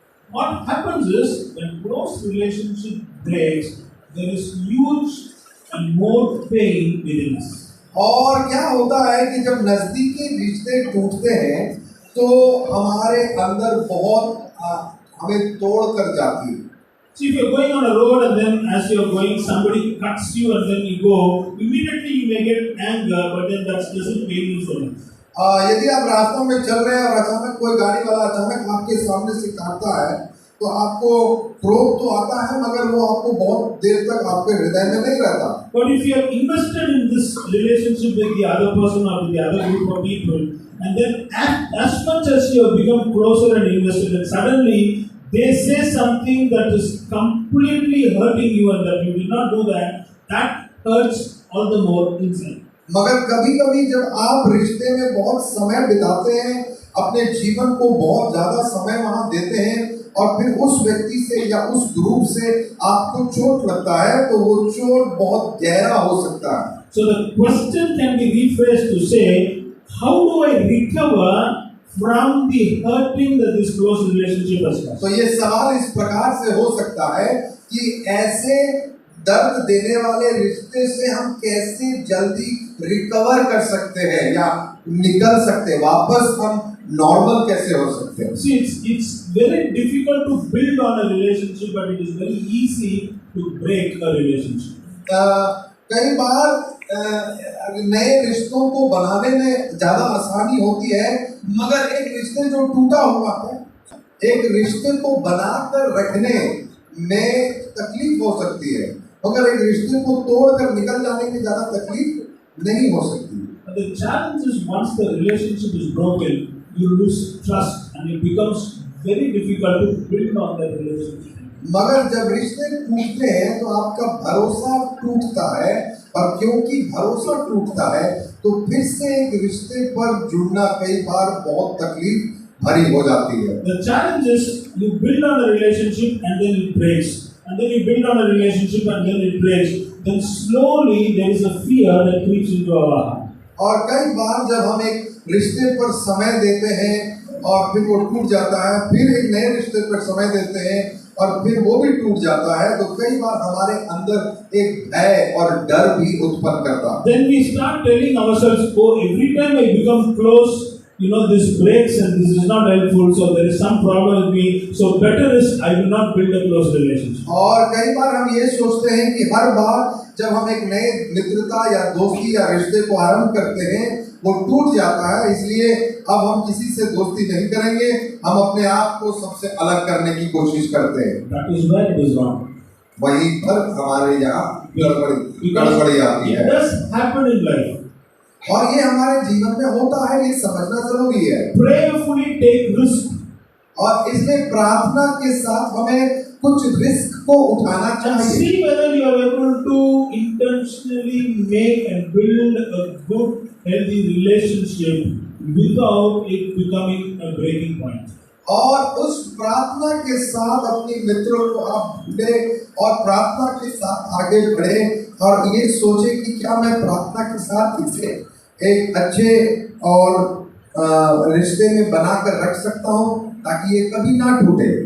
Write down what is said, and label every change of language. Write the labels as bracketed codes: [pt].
[en] What happens is when close relationship breaks, there is huge and more pain within us. [hi] और क्या होता है कि जब नजदीकी रिश्ते टूटते हैं तो हमारे अंदर बहुत हमें तोड़ कर जाती है। [en] See, if you're going on a road and then as you're going, somebody cuts you and then you go, immediately you may get anger, but then that doesn't pain you so much. [hi] यदि आप रास्तों में चल रहे हैं और अचानक कोई गाड़ी वाला अचानक आपके सामने से काटता है तो आपको क्रोध तो आता है मगर वो आपको बहुत देर तक आपके हृदय में नहीं रहता. [en] But if you are invested in this relationship with the other person or with the other group of people, and then as much as you have become closer and invested, and suddenly they say something that is completely hurting you and that you did not do that hurts all the more inside. [hi] मगर कभी-कभी जब आप रिश्ते में बहुत समय बिताते हैं, अपने जीवन को बहुत ज्यादा समय वहां देते हैं और फिर उस व्यक्ति से या उस ग्रुप से आपको चोट लगता है तो वो चोट बहुत गहरा हो सकता है. [en] So the question can be rephrased to say, how do I recover from the hurting that this close relationship has caused? [hi] तो ये सवाल इस प्रकार से हो सकता है कि ऐसे दर्द देने वाले रिश्ते से हम कैसे जल्दी रिकवर कर सकते हैं या निकल सकते हैं, वापस हम नॉर्मल कैसे हो सकते हैं. [en] See, it's very difficult to build on a relationship, but it is very easy to break a relationship. [hi] कई बार नए रिश्तों को बनाने में ज्यादा आसानी होती है मगर एक रिश्ते जो टूटा हुआ है, एक रिश्ते को बनाकर रखने में तकलीफ हो सकती है मगर एक रिश्ते को तोड़कर निकल जाने में ज्यादा तकलीफ नहीं हो सकती. [en] And the challenge is once the relationship is broken, you lose trust and it becomes very difficult to build on that relationship. [hi] मगर जब रिश्ते टूटते हैं तो आपका भरोसा टूटता है और क्योंकि भरोसा टूटता है तो फिर से एक रिश्ते पर जुड़ना कई बार बहुत तकलीफ भरी हो जाती है. [en] The challenge is you build on a relationship and then it breaks, and then you build on a relationship and then it breaks. Then slowly there is a fear that creeps into our heart. [hi] और कई बार जब हम एक रिश्ते पर समय देते हैं और फिर वो टूट जाता है, फिर एक नए रिश्ते पर समय देते हैं और फिर वो भी टूट जाता है तो कई बार हमारे अंदर एक भय और डर भी उत्पन्न करता है. [en] Then we start telling ourselves, oh, every time I become close, this breaks and this is not helpful, so there is some problem with me, so better is I will not build a close relationship. [hi] और कई बार हम ये सोचते हैं कि हर बार जब हम एक नए मित्रता या दोस्ती या रिश्ते को आरंभ करते हैं वो टूट जाता है, इसलिए अब हम किसी से दोस्ती नहीं करेंगे, हम अपने आप को सबसे अलग करने की कोशिश करते हैं. [en] That is where it is wrong. [hi] वहीं पर हमारे यहाँ गड़बड़ी आती है. [en] It does happen in life. [hi] और ये हमारे जीवन में होता है, ये समझना जरूरी है. [en] Prayerfully take risk. [hi] और इसलिए प्रार्थना के साथ हमें कुछ रिस्क को उठाना [en] And [hi] चाहिए. [en] see whether you are able to intentionally make and build a good, healthy relationship without it becoming a breaking point. [hi] और उस प्रार्थना के साथ अपने मित्रों को आप ढूंढे और प्रार्थना के साथ आगे बढ़े और ये सोचे कि क्या मैं प्रार्थना के साथ इसे एक अच्छे और रिश्ते में बनाकर रख सकता हूँ ताकि ये कभी ना टूटे.